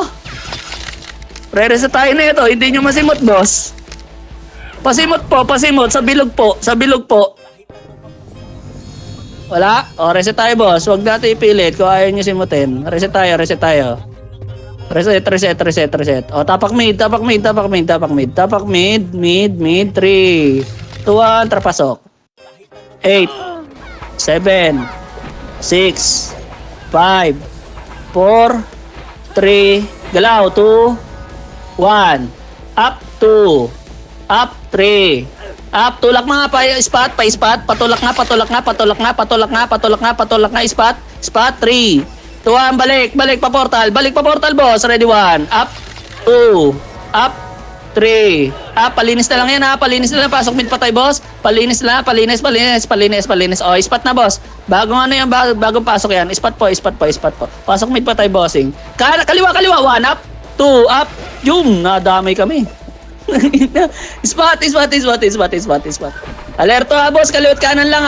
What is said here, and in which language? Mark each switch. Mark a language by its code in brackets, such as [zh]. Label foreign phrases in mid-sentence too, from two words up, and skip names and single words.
[tl] Re-reset tayo na ito. Hindi nyo masimot, boss. Pasimot po, pasimot. Sa bilog po. Sa bilog po. Wala? O, reset tayo, boss. Huwag natin ipilit kung ayaw nyo simutin. Reset tayo, reset tayo. Reset, reset, reset, reset. O, tapak mid, tapak mid, tapak mid, tapak mid. Tapak mid, mid, mid. 3, 2, 1, trapasok. 8, 7, 6, 5, 4, 3, galaw, 2, 1, up, 2, up, 3, up, tulak mga pa spot, patulak nga, patulak nga, patulak nga, patulak nga, patulak nga, patulak nga, spot, 3, 2, 1, balik pa portal, boss, ready, 1, up, 2, up, 3, up, palinis na lang yan ha, palinis na lang, pasok mid pa tayo, boss, palinis na, palinis, o, spot na, boss, bagong ano yan, bagong pasok yan, spot po, pasok mid pa tayo, bossing, kaliwa, 1, up, 2, up, yung, nadamay kami. spot. Alerto ha, boss. Kaliwat kanan lang ha.